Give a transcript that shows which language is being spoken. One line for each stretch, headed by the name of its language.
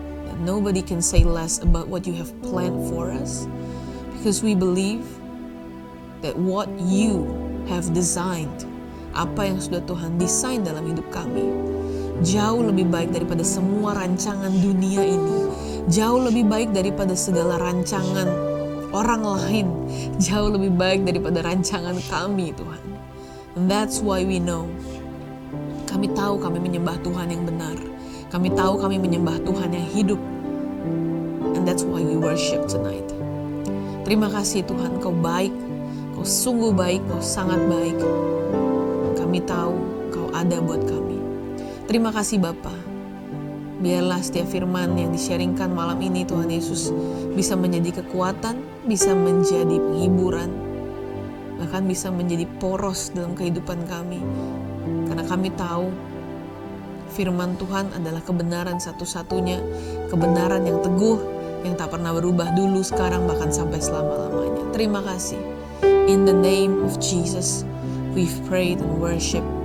English: And nobody can say less about what you have planned for us, because we believe that what you have designed,
Indonesian: apa yang sudah Tuhan desain dalam hidup kami, jauh lebih baik daripada semua rancangan dunia ini. Jauh lebih baik daripada segala rancangan orang lain jauh lebih baik daripada rancangan kami, Tuhan.
English: And that's why we know.
Indonesian: Kami tahu kami menyembah Tuhan yang benar. Kami tahu kami menyembah Tuhan yang hidup.
English: And that's why we worship tonight.
Indonesian: Terima kasih Tuhan, Kau baik. Kau sungguh baik, Kau sangat baik. Kami tahu Kau ada buat kami. Terima kasih Bapa. Biarlah setiap firman yang di-sharingkan malam ini Tuhan Yesus bisa menjadi kekuatan, bisa menjadi penghiburan, bahkan bisa menjadi poros dalam kehidupan kami. Karena kami tahu firman Tuhan adalah kebenaran satu-satunya, kebenaran yang teguh, yang tak pernah berubah dulu, sekarang, bahkan sampai selama-lamanya. Terima kasih.
English: In the name of Jesus, we've prayed and worship.